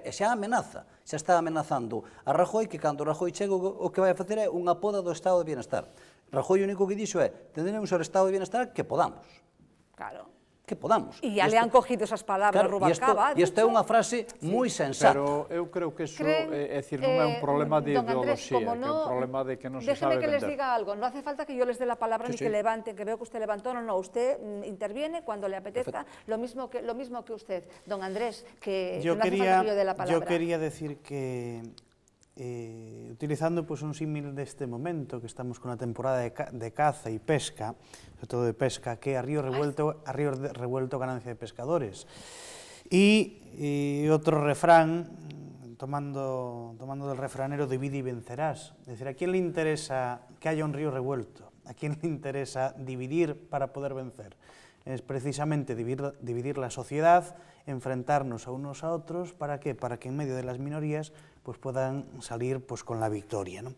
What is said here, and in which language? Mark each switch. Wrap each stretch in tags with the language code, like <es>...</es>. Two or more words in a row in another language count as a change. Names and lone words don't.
<gl>E xa amenaza, xa está amenazando a Rajoy, que cando Rajoy chega o que vai a facer é unha poda do Estado de Bienestar. Rajoy o único que dixo é,</gl> <es>tendremos o Estado de Bienestar que podamos.</es> <gl>Claro.</gl> <es>Que podamos. E ya le han cogido esas palabras Rubalcaba.</es> <gl>E isto é unha frase moi sensata. Pero eu creo que iso non é un problema de ideoloxía, que é un problema de que non se sabe vender.</gl> <es>Déjeme que les diga algo, no hace falta que yo les dé la palabra ni que levanten, que veo que usted levantó, no, usted interviene cuando le apetezca, lo mismo que usted. Don Andrés, que no hace falta que yo dé la palabra. Yo quería decir que utilizando pues,</es> <gl>un símil deste momento, que estamos con a temporada de caza e pesca, sobre todo de pesca, que</gl> <es>a río revuelto ganancia de pescadores.</es> <gl>E outro refrán,</gl> <es>tomando del refranero, divide y vencerás. Es decir, ¿a quién le interesa que haya un río revuelto? ¿A quién le interesa dividir para poder vencer? Es precisamente dividir la sociedad, enfrentarnos a unos a otros, ¿para qué? Para que en medio de las minorías pues puedan salir pues con la victoria, ¿no?</es>